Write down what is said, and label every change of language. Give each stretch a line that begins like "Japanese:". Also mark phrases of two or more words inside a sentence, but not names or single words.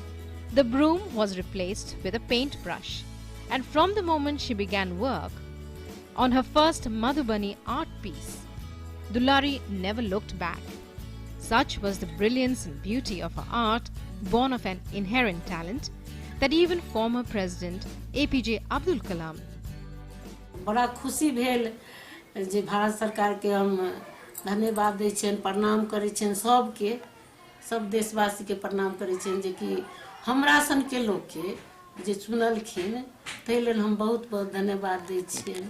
English: The broom was replaced with a paintbrush, and from the moment she began work on her first Madhubani art piece, Dullari never looked back. Such was the brilliance and beauty of her art, born of an inherent talent, that even former President APJ Abdul Kalam
Maithili: बड़ा खुशी भेल जे भारत सरकार के हम धन्यवाद दै छियनि, प्रणाम करै छियनि सबके, सब देशवासी के प्रणाम करै छियनि जे कि हमरा सन के लोग के जे चुनलखिन तै लेल हम बहुत बहुत धन्यवाद दै छियनि।